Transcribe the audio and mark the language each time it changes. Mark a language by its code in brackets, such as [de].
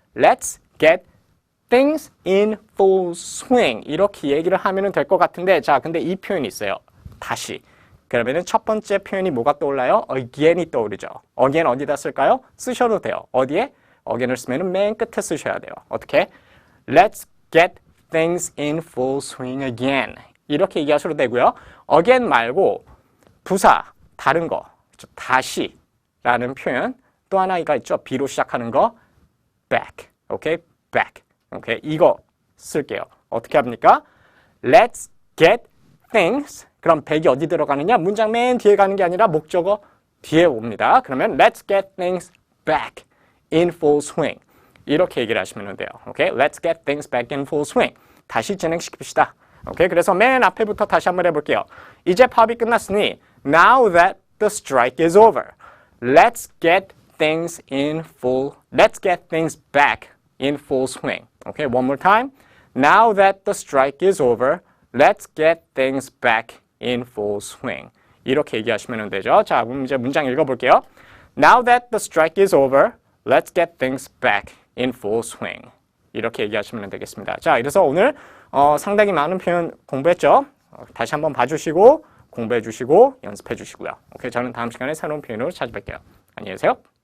[en] Let's get things in full swing [ko] 이렇게 얘기를 하면 될 것 같은데 자, 근데 이 표현이 있어요. 다시. 그러면은 첫 번째 표현이 뭐가 떠올라요? again이 떠오르죠. again 어디다 쓸까요? 쓰셔도 돼요. 어디에? again을 쓰면은 맨 끝에 쓰셔야 돼요. 어떻게? [en] Let's get things in full swing again. [ko] 이렇게 얘기하셔도 되고요. again 말고 부사, 다른 거, 다시라는 표현 또 하나가 있죠. B로 시작하는 거, back. 오케이? back. 오케이, 이거 쓸게요. 어떻게 합니까? [en] Let's get things. [ko] 그럼 back이 어디 들어가느냐? 문장 맨 뒤에 가는 게 아니라 목적어 뒤에 옵니다. 그러면 [en] Let's get things back in full swing. [ko] 이렇게 얘기를 하시면 돼요. [en] 오케이, Let's get things back in full swing. [ko] 다시 진행시킵시다. 오케이, 그래서 맨 앞에부터 다시 한번 해볼게요. 이제 파업이 끝났으니 [en] Now that the strike is over, let's get things back in full swing. Okay, one more time. Now that the strike is over, let's get things back in full swing. [ko] 이렇게 얘기하시면 되죠. 자, 그럼 이제 문장 읽어볼게요. [en] Now that the strike is over, let's get things back in full swing. [ko] 이렇게 얘기하시면 되겠습니다. 자, 그래서 오늘 상당히 많은 표현 공부했죠. 다시 한번 봐주시고 공부해 주시고 연습해 주시고요. 오케이, 저는 다음 시간에 새로운 표현으로 찾아뵐게요. 안녕히 계세요.